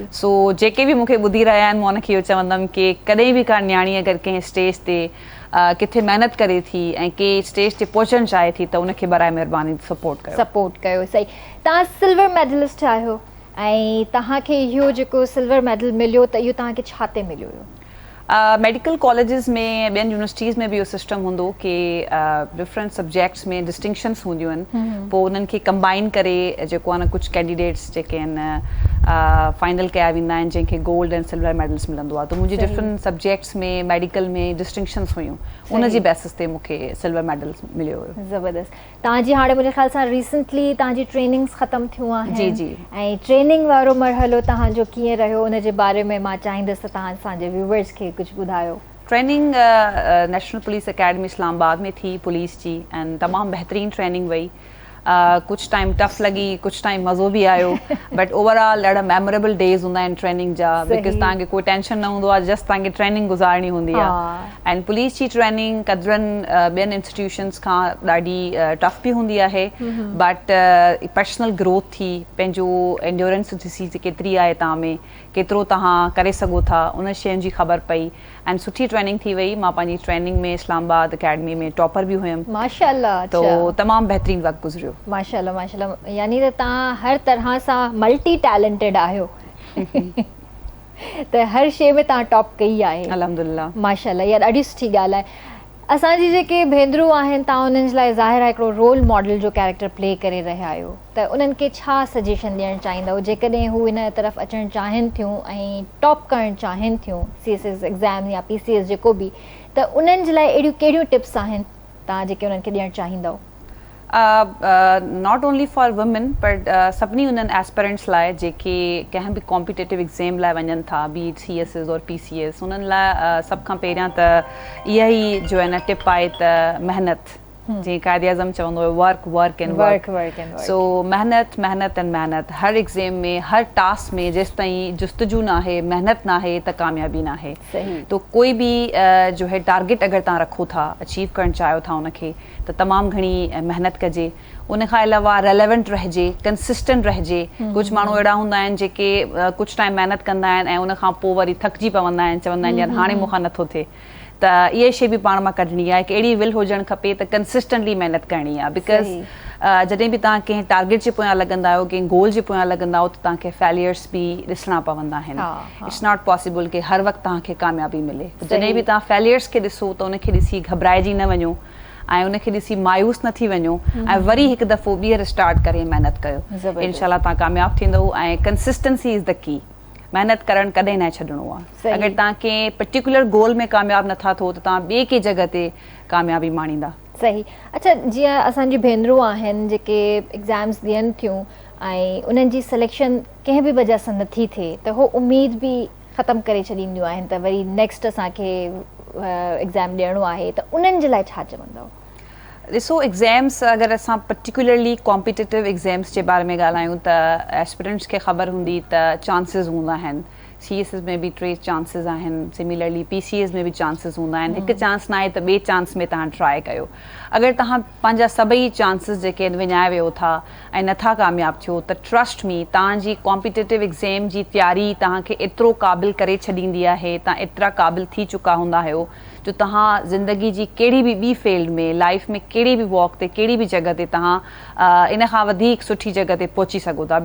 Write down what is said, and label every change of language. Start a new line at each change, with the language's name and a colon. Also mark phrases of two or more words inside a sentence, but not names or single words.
Sindhi: सो जेके बि मूंखे ॿुधी रहिया आहिनि मां उनखे इहो चवंदमि कि कॾहिं बि का न्याणी अगरि कंहिं स्टेज ते किथे महिनत करे थी ऐं कंहिं स्टेज ते पहुचणु चाहे थी त उनखे बराए महिरबानी सपोर्ट कयो। सही। तव्हां
English: silver medalist
Sindhi: आहियो ऐं तव्हांखे इहो जेको
English: silver medal
Sindhi: मिलियो त इहो तव्हांखे छा ते मिलियो हुयो?
English: medical colleges
Sindhi: में ॿियनि यूनिवर्सिटीज़ में बि इहो सिस्टम हूंदो कि
English: different subjects
Sindhi: में डिस्टिंक्शन्स हूंदियूं आहिनि, पोइ उन्हनि खे कंबाइन करे जेको आहे न कुझु कैंडिडेट्स जेके आहिनि फाइनल कया वेंदा आहिनि जंहिंखे
English: gold and silver medals
Sindhi: मिलंदो आहे। त मुंहिंजी
English: different subjects
Sindhi: में मेडिकल में डिस्टिंक्शन्स हुयूं, उन जी बेसिस ते मूंखे
English: silver medals
Sindhi: मिलियो हुयो। ज़बरदस्त। तव्हांजी हाणे मुंहिंजे ख़्याल सां रिसेंटली तव्हांजी ट्रेनिंग्स ख़तमु थियूं आहिनि। जी जी। ऐं ट्रेनिंग वारो मरहलो तव्हांजो कीअं रहियो, उन जे बारे में मां चाहींदसि त तव्हां असांजे व्यूवर्स खे कुझु ॿुधायो। ट्रेनिंग नेशनल पुलिस अकेडमी इस्लामाबाद में थी पुलिस जी, ऐं तमामु बहितरीनु ट्रेनिंग वई। कुछ टाइम टफ लगी, कुछ टाइम मज़ो भी आयो,
English: but overall
Sindhi: ॾाढा
English: memorable days
Sindhi: हूंदा आहिनि ट्रेनिंग जा, बिकॉज तव्हांखे कोई टेंशन न हूंदो आहे, जस्ट तव्हांखे ट्रेनिंग गुज़ारणी हूंदी आहे। एंड पुलिस जी ट्रेनिंग कदरनि ॿियनि इंस्टीट्यूशन्स खां ॾाढी टफ बि हूंदी आहे,
English: but personal growth
Sindhi: थी, पंहिंजो एंड्योरेंस ॾिसी केतिरी आहे तव्हां में, केतिरो तव्हां करे सघो था, उन शयुनि जी ख़बर पई एंड सुठी ट्रेनिंग थी वई। मां पंहिंजी ट्रेनिंग में इस्लामाबाद अकेडमी में टॉपर भी हुयमि। माशाल्लाह। तो तमामु बहितरीनु वक़्तु गुज़रियो। माशाल्लाह माशाल्लाह, यानी त तव्हां हर तरह सां
English: multi talented
Sindhi: आहियो। त हर शइ में तव्हां टॉप कई आहे। अल्हम्दुलिल्लाह। माशाल्लाह, इहा ॾाढी सुठी ॻाल्हि आहे। असांजी जेके भेनरूं आहिनि, तव्हां उन्हनि जे लाइ ज़ाहिर आहे हिकिड़ो
English: role model
Sindhi: जो
English: character play
Sindhi: करे रहिया आहियो, त उन्हनि खे छा सजेशन ॾियणु चाहींदव जेकॾहिं हू हिन तरफ़ अचणु चाहिनि थियूं ऐं टॉप करणु चाहिनि थियूं
English: CSS exam
Sindhi: या PCS जेको बि, त उन्हनि जे लाइ अहिड़ियूं कहिड़ियूं टिप्स आहिनि तव्हां जेके उन्हनि खे ॾियणु चाहींदव?
English: not only for women but
Sindhi: सभिनी उन्हनि एस्पिरेंट्स लाइ जेके कंहिं बि
English: competitive exam
Sindhi: लाइ वञनि था,
English: be it CSS
Sindhi: और PCS, उन्हनि लाइ सभ खां पहिरियां त इहा ई जो आहे न टिप आहे त महिनत, जीअं क़ाइदे आज़म चवंदो हुयो
English: work and work.
Sindhi: सो महिनत महिनत एंड महिनत, हर एग्ज़ाम में हर टास्क में जेसि ताईं जुस्तजू न आहे, महिनत न आहे, त कामयाबी न आहे। तो कोई बि जो है टारगेट अगरि तव्हां रखो था, अचीव करणु चाहियो था उनखे, त तमामु घणी महिनत कजे। उन खां अलावा रेलेवेंट रहिजे, कंसिस्टेंट रहिजे। कुझु माण्हू अहिड़ा हूंदा आहिनि जेके कुझु टाइम महिनत कंदा आहिनि ऐं उन खां पोइ वरी थकिजी पवंदा आहिनि, चवंदा आहिनि यार हाणे मूंखां नथो थिए। त इहा शइ बि पाण मां कढणी आहे कि अहिड़ी विल हुजणु खपे त कंसिस्टेंटली महिनत करणी आहे, बिकॉज़ जॾहिं बि तव्हां कंहिं टारगेट जे पोयां लॻंदा आहियो, कंहिं गोल जे पोयां लॻंदा आहियो, त तव्हांखे फेलियर्स बि ॾिसणा पवंदा आहिनि।
English: it's not possible
Sindhi: कि हर वक़्तु तव्हांखे कामयाबी मिले। जॾहिं बि तव्हां फेलियर्स खे ॾिसो त उनखे ॾिसी घबराइजी न वञो ऐं उनखे ॾिसी मायूस न थी वञो ऐं वरी हिकु दफ़ो ॿीहर स्टार्ट करे महिनत कयो। इंशाल्लाह तव्हां कामयाबु थींदव। ऐं
English: consistency is the key.
Sindhi: महिनत करणु कॾहिं न छॾिणो आहे। अगरि तव्हां कंहिं
English: particular goal
Sindhi: में कामयाबु नथा थियो त तव्हां ॿिए कंहिं जॻह ते कामयाबी माणींदा। सही। अच्छा, जीअं असांजी भेनरूं आहिनि जेके एग्ज़ाम्स ॾियनि थियूं ऐं उन्हनि जी सिलेक्शन कंहिं बि वजह सां नथी थिए, त उहो उमेद बि ख़तमु करे छॾींदियूं आहिनि त वरी नेक्स्ट असांखे एग्ज़ाम ॾियणो आहे, त उन्हनि जे लाइ छा चवंदव? ॾिसो, एग्ज़ाम्स अगरि असां पर्टिकुलरली
English: competitive exams
Sindhi: जे बारे में ॻाल्हायूं त एस्पिरेंट्स खे ख़बर हूंदी त चांसिस हूंदा आहिनि। CSS में बि 3 चांसिस आहिनि, सिमिलरली PCS में बि चांसिस हूंदा आहिनि। हिकु चांस न आहे त ॿिए चांस में तव्हां ट्राए कयो। अगरि तव्हां पंहिंजा सभई चांसिस जेके आहिनि विञाए वियो था ऐं नथा कामयाबु थियो, त
English: trust me
Sindhi: तव्हांजी
English: competitive exam
Sindhi: जी तयारी तव्हांखे एतिरो क़ाबिल करे छॾींदी आहे, तव्हां एतिरा क़ाबिल थी चुका हूंदा आहियो जो तव्हां ज़िंदगी जी कहिड़ी बि ॿी फील्ड में, लाइफ में कहिड़ी बि वॉक ते, कहिड़ी बि जॻह ते तव्हां इन खां वधीक सुठी जॻह ते पहुची सघो था।